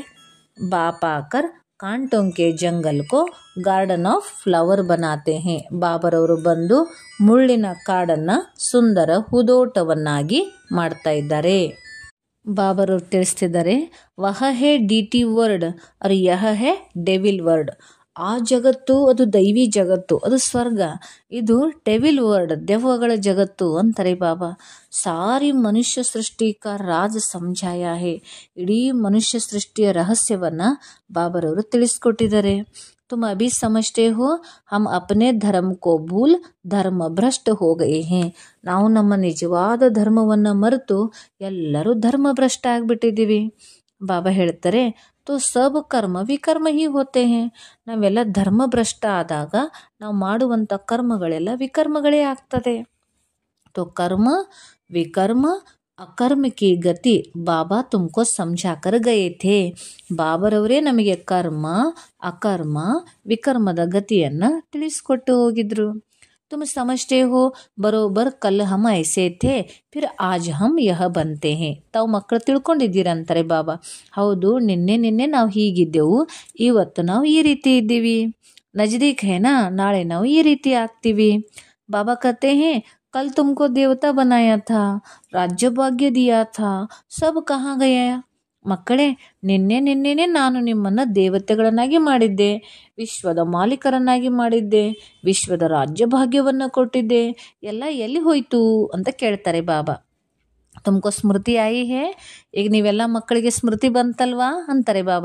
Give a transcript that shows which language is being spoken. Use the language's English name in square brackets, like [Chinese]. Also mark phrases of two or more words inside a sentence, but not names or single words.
[Hindi] बापाकर कांटों के जंगल को [English] garden of flower [Hindi] बनाते हैं. [Kannada] ಬಾಬರವರು ಬಂದು ಮುಳ್ಳಿನ ಕಾಡನ್ನು ಸುಂದರ ಹೂದೋಟವನ್ನಾಗಿ ಮಾಡ್ತಾ ಇದ್ದಾರೆ. ಬಾಬರವ್ರು ತಿಳಿಸ್ತಿದ್ದಾರೆ, [Hindi] वह है [English] the world [Hindi] और यह है [English] devil world. [Kannada] ಆ ಜಗತ್ತು ಅದು ದೈವಿ ಜಗತ್ತು, ಅದು ಸ್ವರ್ಗ. ಇದು [English] devil world, [Kannada] ದೆವ್ವಗಳ ಜಗತ್ತು ಅಂತಾರೆ ಬಾಬಾ. [Hindi] सारी मनुष्य सृष्टि का राज़ ಸಮझाया है. [Kannada] ಇಡೀ ಮನುಷ್ಯ ಸೃಷ್ಟಿಯ ರಹಸ್ಯವನ್ನು ಬಾಬರವರು ತಿಳಿಸ್ಕೊಟ್ಟಿದ್ದಾರೆ. [Hindi] तुम अभी समझते हो हम अपने धर्म को भूल धर्म भ्रष्ट हो गए हैं. [Kannada] ನಾವು ನಮ್ಮ ನಿಜವಾದ ಧರ್ಮವನ್ನು ಮರೆತು ಎಲ್ಲರೂ ಧರ್ಮ ಭ್ರಷ್ಟ ಆಗಿಬಿಟ್ಟಿದ್ದೀವಿ. ಬಾಬಾ ಹೇಳ್ತಾರೆ, [Hindi] तो सब कर्म विकर्म ही होते हैं. [Kannada] ನಾವೆಲ್ಲ ಧರ್ಮಭ್ರಷ್ಟ ಆದಾಗ ನಾವು ಮಾಡುವಂಥ ಕರ್ಮಗಳೆಲ್ಲ ವಿಕರ್ಮಗಳೇ ಆಗ್ತದೆ. [Hindi] तो कर्म विकर्म अकर्म की गति बाबा तुमको ಸಮझाकर गए थे. [Kannada] ಬಾಬರವರೇ ನಮಗೆ ಕರ್ಮ ಅಕರ್ಮ ವಿಕರ್ಮದ ಗತಿಯನ್ನು ತಿಳಿಸ್ಕೊಟ್ಟು ಹೋಗಿದ್ರು. [Hindi] तुम समझते हो बरोबर कल हम ऐसे थे फिर आज हम यह बनते हैं. [Kannada] ತಾವು ಮಕ್ಕಳು ತಿಳ್ಕೊಂಡಿದ್ದೀರಂತಾರೆ ಬಾಬಾ. ಹೌದು, ನಿನ್ನೆ ನಾವು ಹೀಗಿದ್ದೆವು, ಇವತ್ತು ನಾವು ಈ ರೀತಿ ಇದ್ದೀವಿ. [Hindi] नज़दीक है ना, [Kannada] ನಾಳೆ ನಾವು ಈ ರೀತಿ ಆಗ್ತೀವಿ. [Hindi] ಬಾಬಾ कहते हैं कल तुमको देवता बनाया था, राज्य भाग्य दिया था, सब कहाँ गया. [Kannada] ಮಕ್ಕಳೇ, ನಿನ್ನೆನೆ ನಾನು ನಿಮ್ಮನ್ನು ದೇವತೆಗಳನ್ನಾಗಿ ಮಾಡಿದ್ದೆ, ವಿಶ್ವದ ಮಾಲೀಕರನ್ನಾಗಿ ಮಾಡಿದ್ದೆ, ವಿಶ್ವದ ರಾಜ್ಯ ಭಾಗ್ಯವನ್ನು ಕೊಟ್ಟಿದ್ದೆ, ಎಲ್ಲ ಎಲ್ಲಿ ಹೋಯ್ತು ಅಂತ ಕೇಳ್ತಾರೆ ಬಾಬಾ. [Hindi] तुमको स्मृति आई है, [Kannada] ಈಗ ನೀವೆಲ್ಲ ಮಕ್ಕಳಿಗೆ ಸ್ಮೃತಿ ಬಂತಲ್ವಾ ಅಂತಾರೆ ಬಾಬಾ.